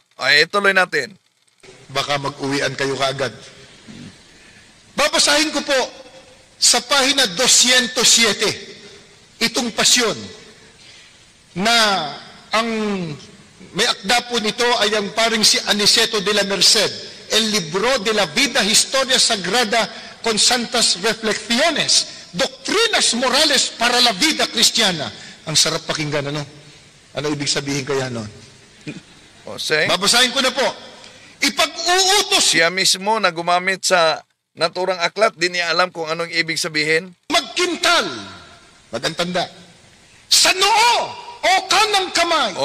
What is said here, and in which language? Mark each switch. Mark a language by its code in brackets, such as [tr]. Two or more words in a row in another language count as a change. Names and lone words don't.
[tl] Ay, ituloy natin. Baka mag-uwian kayo kaagad. Babasahin ko po sa pahina 207 itong pasyon na ang may akda po nito ay ang paring si Aniceto de la Merced, El Libro de la Vida Historia Sagrada con Santas Reflexiones, Doctrinas Morales para la Vida Cristiana. Ang sarap pakinggan, ano? Ano ibig sabihin kaya nun? Babasahin ko na po. Ipag-uutos Siya mismo na gumamit sa naturang aklat, di niya alam kung anong ibig sabihin. magkintal. Magantanda. Sa noo o kanang kamay.